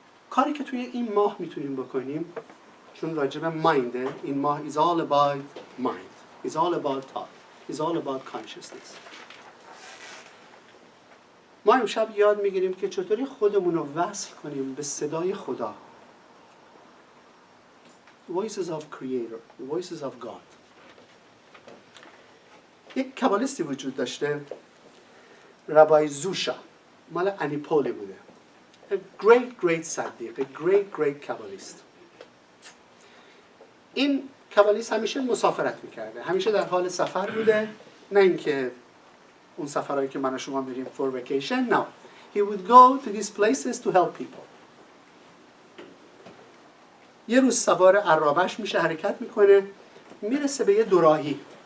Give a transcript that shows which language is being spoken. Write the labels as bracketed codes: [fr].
[fa] کاری که توی این ماه میتونیم بکنیم، چون راجب ماینده، این ماه [en] is all about mind, is all about thought, is all about consciousness. [fa] ما امشب یاد میگیریم که چطوری خودمون رو وصل کنیم به صدای خدا. [en] Voices of Creator, the voices of God. [fa] یک کابالیستی وجود داشته، ربای زوشا، مال انیپولی بوده. [en] A great صدیق، a great kabbalist. [fa] این کابالیست همیشه مسافرت میکرده، همیشه در حال سفر بوده، نه اینکه اون سفرهایی که من و شما میریم [en] for vacation. No, he would go to these places to help people. [fa] یه روز سوار عرابش میشه، حرکت میکنه، میرسه به یه دوراهی.